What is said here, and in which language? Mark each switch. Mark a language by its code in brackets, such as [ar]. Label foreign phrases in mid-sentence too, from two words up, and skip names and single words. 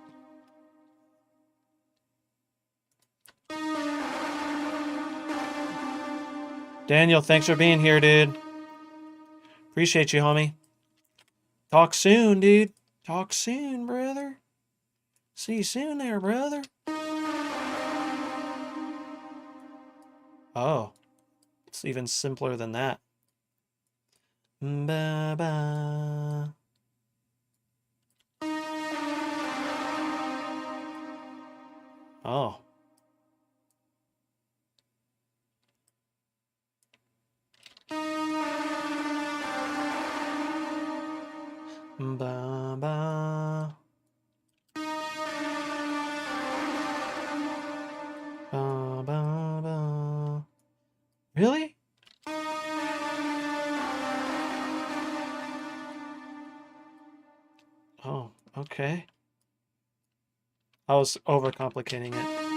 [en] Daniel, thanks for being here, dude. Appreciate you, homie. Talk soon, dude. Talk soon, brother. See you soon there, brother. Oh, it's even simpler than that. Ba-ba. Oh. Ba-ba. Ba-ba-ba. Really? Oh, okay. I was overcomplicating it.